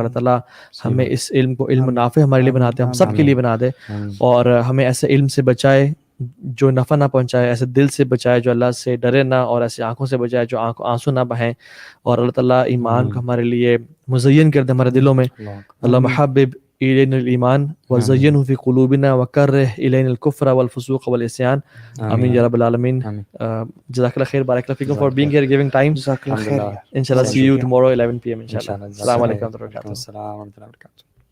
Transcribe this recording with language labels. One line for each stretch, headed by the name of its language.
Hindi: अल्लाह ताला हमें इस इल्म को इल्म नाफे हमारे लिए बनाते, हम सब के लिए बना दे, और हमें ऐसे इल्म से बचाए जो नफ़ा ना पहुंचाए, ऐसे दिल से बचाए जो अल्लाह से डरे ना, और ऐसे आंखों से बचाए जो आंसू ना बहें, और अल्लाह ताला ईमान को हमारे लिए मुज़य्यन कर दे हमारे दिलों में. अल्लाह महब्बिब
Arabic: إلينا الإيمان وزينه في قلوبنا وكره إلينا الكفر والفسوق والعصيان آمين يا رب العالمين. جزاك الله خير, بارك الله فيكم
English: for being here, giving time.
Arabic: جزاک اللہ خیر.
English: Inshallah see you tomorrow 11 PM inshallah. Assalamu alaikum.
Arabic: السلام ورحمۃ اللہ وبرکاتہ.